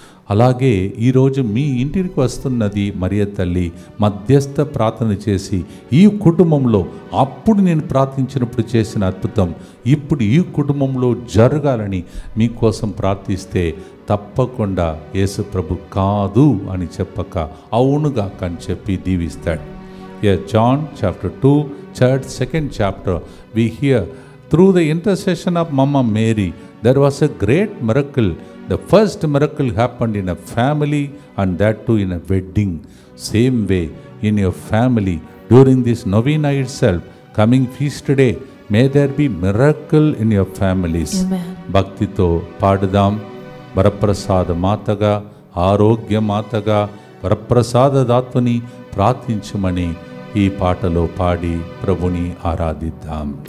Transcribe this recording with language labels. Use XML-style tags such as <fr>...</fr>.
<te>అలాగే ఈరోజు మీ ఇంటికి వస్తున్నది మరియ తల్లి మధ్యస్థ ప్రార్థన చేసి ఈ కుటుంబంలో అప్పుడు నేను ప్రార్థించినప్పుడు చేసిన అద్భుతం ఇప్పుడు ఈ కుటుంబంలో జరగాలని మీకోసం ప్రార్థిస్తే తప్పకుండా యేసు ప్రభు కాదు అని చెప్పక అవునుగా అని చెప్పి దీవిస్తాడు.</te> <en>John chapter 2, 2nd chapter, we hear through the intercession of Mama Mary there was a great miracle. The first miracle happened in a family, and that too in a wedding. Same way in your family during this novena itself, coming feast day, may there be miracle in your families.</en> <te>భక్తితో పాడుదాం. వరప్రసాద మాతగా, ఆరోగ్య మాతగా, వరప్రసాద దాత్వని ప్రార్థించమని ఈ పాటలో పాడి ప్రభుని ఆరాధిద్దాం.</te>